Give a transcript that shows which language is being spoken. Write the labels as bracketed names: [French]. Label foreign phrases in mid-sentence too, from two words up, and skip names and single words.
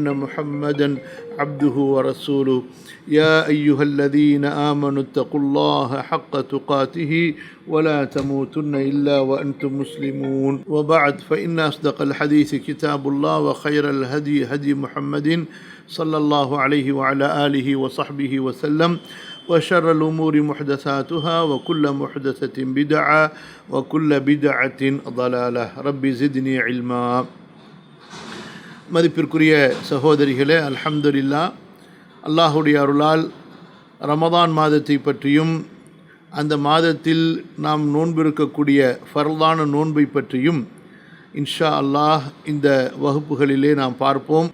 [Arabic] محمدا عبده ورسوله يا أيها الذين آمنوا اتقوا الله حق تقاته ولا تموتن إلا وأنتم مسلمون وبعد فإن أصدق الحديث كتاب الله وخير الهدي هدي محمد صلى الله عليه وعلى آله وصحبه وسلم وشر الأمور محدثاتها وكل محدثة بدعة وكل بدعة ضلالة ربي زدني علما. [Tamil] மதிப்பிற்குரிய சகோதரிகளே, அல்ஹம்துலில்லாஹ், அல்லாஹுடைய அருளால் ரமதான் மாதத்தை பற்றியும் அந்த மாதத்தில் நாம் நோன்பிருக்கக்கூடிய ஃபர்லான நோன்பை பற்றியும் [Arabic] إن شاء الله [Tamil] இந்த வகுப்புகளிலே நாம் பார்ப்போம்.